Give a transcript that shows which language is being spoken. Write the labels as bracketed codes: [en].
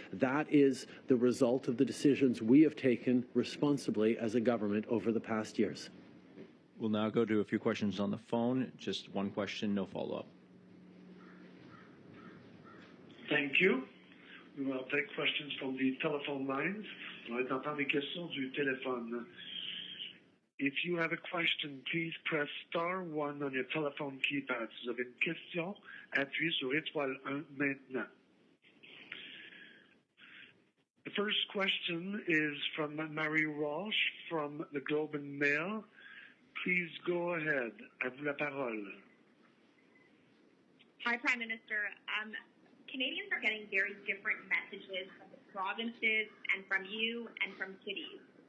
[en] That is the result of the decisions we have taken responsibly as a government over the past years. We'll now go to a few questions on the phone. Just one question, no follow-up. Thank you. We will take questions from the telephone lines. [fr] On va entendre les questions du téléphone. [en] If you have a question, please press *1 on your telephone keypad. [fr] Si vous avez une question, appuyez sur étoile 1 maintenant. [en] The first question is from Marie Walsh from the Globe and Mail. [fr] Please go ahead. À vous la parole. [en] Hi, Prime Minister. Canadians are getting very different messages from the provinces and from you and from cities.